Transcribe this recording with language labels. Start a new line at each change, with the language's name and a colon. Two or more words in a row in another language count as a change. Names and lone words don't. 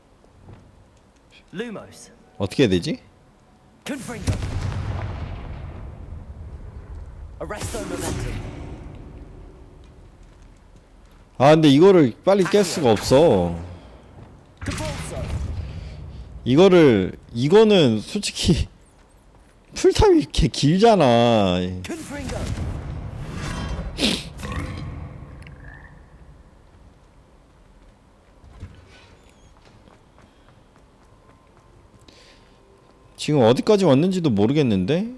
Korean: Lumos. 어떻게 해야 되지? Confringo. Arresto momentum. 아 근데 이거를 빨리 깰 수가 없어. 이거는 솔직히 풀타임이 이렇게 길잖아. 지금 어디까지 왔는지도 모르겠는데?